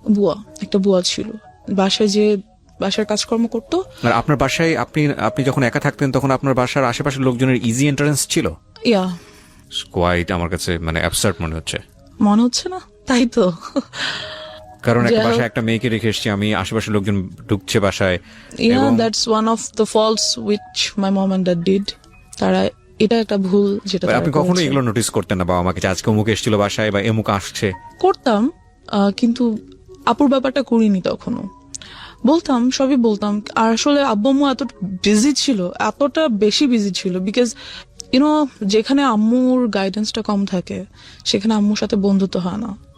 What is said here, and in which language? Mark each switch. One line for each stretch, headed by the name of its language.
Bangla: বুয়া, একটা বুয়া ছিল, বাসায় যে বাসার কাজকর্ম করতো। আর আপনার বাসায় আপনি যখন একা থাকতেন তখন আপনার বাসার আশেপাশের লোকজনের ইজি এন্ট্রান্স ছিল? ইয়া, কোয়াইট আমার কাছে মানে অ্যাবসার্ড মনে হচ্ছে। মনে হচ্ছে না? তাই তো। কারণ একটা যাই হোক। বাসায় একটা মেয়েকে রেখে এসেছি আমি, আশেপাশের লোকজন ঢুকছে বাসায়। Yeah, এবং
English: that's one of the faults which my mom and dad did.
Bangla: তারা, এটা একটা ভুল যেটা তারা আপনি কখনো করেছে। এগুলো নোটিস করতেন না বাবা মাকে, যে আজকে অমুক এসেছিল বাসায় বা এমুক আসছে? করতাম, কিন্তু আপুর ব্যাপারটা করিনি তখনো। বলতাম, সবই বলতাম। আর আসলে আব্বু আম্মু এত বিজি ছিল, এতটা বেশি বিজি ছিল, বিকজ যেখানে আম্মুর গাইডেন্সটা কম থাকে সেখানে আম্মুর সাথে বন্ধুত্ব হয় না।